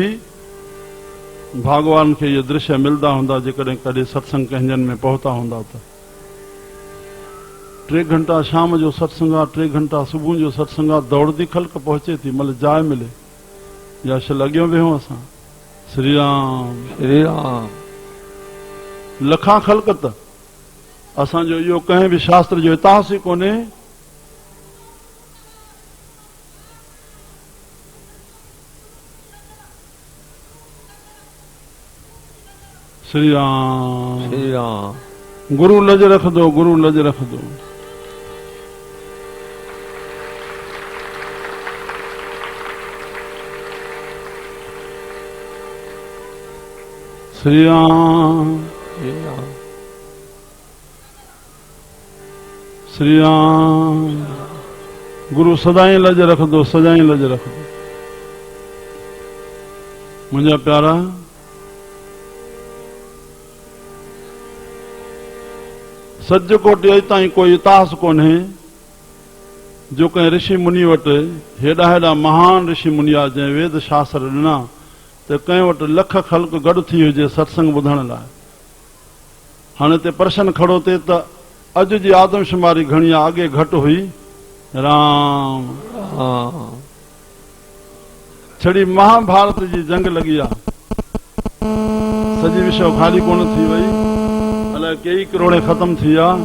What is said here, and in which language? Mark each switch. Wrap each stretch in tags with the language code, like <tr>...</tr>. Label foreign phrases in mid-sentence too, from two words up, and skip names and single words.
<sd>भगवान खे इहे दृश्य मिलंदा हूंदा जेकॾहिं कॾहिं सत्संग कंहिंजन में पहुता हूंदा त। 3 घंटा शाम जो सत्संग आहे, 3 घंटा सुबुह जो सत्संग आहे, दौड़दी ख़ल्क पहुचे थी मतलब जाइ मिले या शल अॻियो वेहूं असां। श्री राम श्री राम। लखां ख़ल्क त असांजो इहो कंहिं बि शास्त्र जो इतिहास ई कोन्हे। श्री राम श्री राम। गुरु लज रख दो, गुरु लज रख दो। श्री राम श्री राम। गुरु सदाई लज रख दो, सदाई लज रख दो। मुंहिंजा प्यारा सज कोटि अॼु ताईं कोई इतिहास कोन्हे जो कंहिं ऋषि मुनि वटि हेॾा हेॾा महान ऋषि मुनि आहे जंहिं वेद शास्त्र ॾिना त कंहिं वटि लख ख़ल्क गॾु थी हुजे सत्संग ॿुधण लाइ। हाणे ते प्रश्न खड़ो थिए त अॼु जी आदमशुमारी घणी आहे, अॻे घटि हुई? राम छड़ी महाभारत जी जंग लॻी आहे, सॼी विश्व खाली कोन थी वई, अलाए कई करोड़े ख़तम थी आहे।</sd>